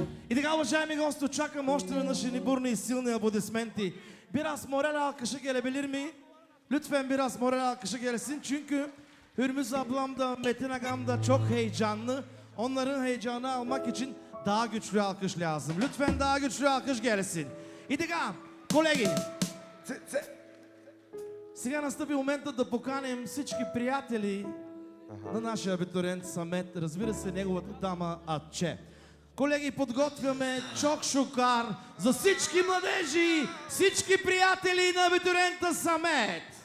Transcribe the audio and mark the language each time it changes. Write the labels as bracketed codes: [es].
[bg] И така, уважаеми гости, очаквам още веднъж едни бурни и силни аплодисменти. [tr] Biraz moral alkışı gelebilir mi? Lütfen biraz moral alkışı gelsin çünkü Hürmüz ablam da Metin agam da çok heyecanlı. Onların heyecanı almak için daha güçlü alkış lazım. Lütfen daha güçlü alkış gelsin. [bg] И така, колеги, сега настъпи момента да поканим всички приятели на нашия абитуриент Самет, разбира се, неговата дама Атче. Колеги, подготвяме чок-шукар за всички младежи, всички приятели на абитуриента Самет.